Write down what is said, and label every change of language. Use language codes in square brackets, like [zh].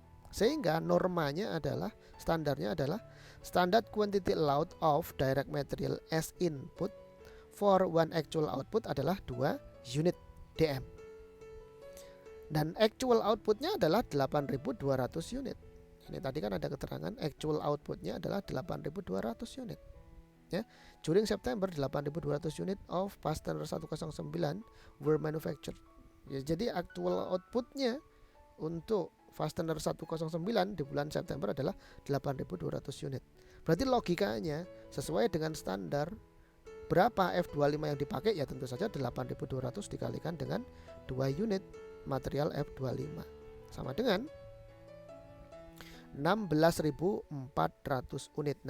[id] Sehingga normanya adalah, standarnya adalah [en] standard quantity allowed of direct material as input for one actual output [id] adalah 2 unit DM. Dan actual outputnya adalah 8.200 unit. Ini tadi kan ada keterangan actual outputnya adalah 8.200 unit. [en] Ya, during September 8.200 unit of fastener 109 were manufactured. [id] Ya, jadi actual outputnya untuk fastener 109 di bulan September adalah 8.200 unit. Berarti logikanya sesuai dengan standar, berapa F25 yang dipakai? Ya tentu saja 8.200 dikalikan dengan 2 unit material F25 sama dengan 16.400 unit.